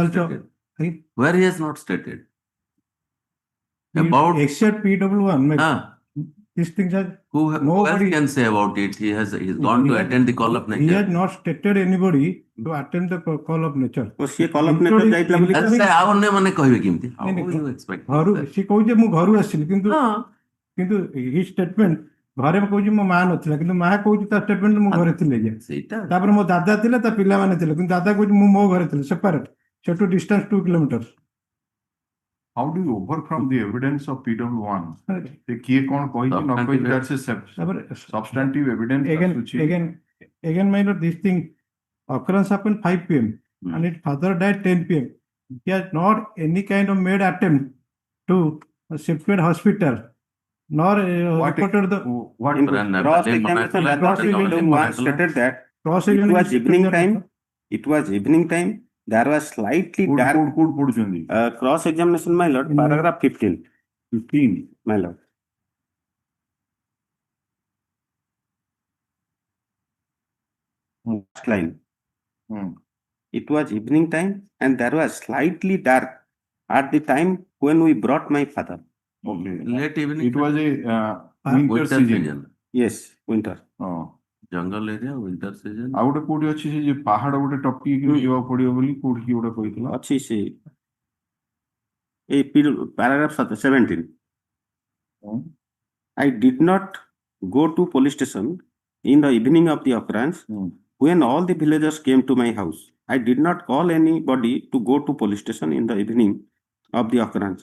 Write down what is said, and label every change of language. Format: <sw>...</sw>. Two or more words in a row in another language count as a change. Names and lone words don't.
<en>also stated? he- Where he has not stated? he- About except PW1, my lord, ah, these things are who else nobody- can say about it? He's gone to He has- attend the call of He has nature. not stated anybody to attend the call of nature. ସେ call of nature Including-</en> <or>ଯାଇଥିଲା ବୋଲି</or> <en>As say,</en> <or>ଆଉ ଅନ୍ୟମାନେ କହିବେ କେମିତି?</or> <en>How</en> <or>ନାଇଁ,</or> <en>you expect?</en> <or>ଘରୁ ସେ କହୁଛି ମୁଁ ଘରୁ ଆସିଲି କିନ୍ତୁ ହଁ, କିନ୍ତୁ</or> <en>he statement</en> <or>ଘରେ କହୁଛି ମୋ ମା ନଥିଲା କିନ୍ତୁ ମା କହୁଛି ତା ଷ୍ଟେଟମେଣ୍ଟ ମୁଁ ଘରେ ଥିଲି ଆଜ୍ଞା। ସେଇଟା ତାପରେ ମୋ ଦାଦା ଥିଲେ ତା ପିଲାମାନେ ଥିଲେ କିନ୍ତୁ ଦାଦା କହୁଛି ମୁଁ ମୋ ଘରେ ଥିଲି ସେପାରେଟ ସେଠୁ</or> <en>distance 2 kilometre. how do you overcome the evidence of PW1?</en> <or>ସେ କିଏ କଣ କହିଛି ନ କହିଛି</or> <en>that's a</en> <or>ତାପରେ</or> <en>substantive evidence again</en> <or>ଆସୁଛି।</or> <en>again my lord, this thing occurrence happened 5 p.m. and his father died 10 p.m. He has not any kind of made attempt to shifted hospital nor What- reported the What In Pranab, cross-examination, Pranab, PW1 Pranab, stated that cross it was evening time. It was evening time. There was slightly dark.</en> <or>କୋଉଠି ପଢୁଛନ୍ତି?</or> <en>Cross-examination, my lord, paragraph 15, 15. my lord. Last line. Hmm. It was evening time and there was slightly dark at the time when we brought my father. Okay. late evening. It was a winter winter season. season. Yes, winter.</en> <or>ହଁ।</or> <en>jungle area winter season.</en> <or>ଆଉ ଗୋଟେ କୋଉଠି ଅଛି ସେ ଯେ ପାହାଡ ଗୋଟେ ଟପିକି ଯିବାକୁ ପଡିବ ବୋଲି କୋଉଠି କି ଗୋଟେ କହିଥିଲା। ଅଛି ସେ paragraph 17. Hmm.</or> <en>I did not go to police station in the evening of the occurrence Hmm. when all the villagers came to my house. I did not call anybody to go to police station in the evening of the occurrence.</en>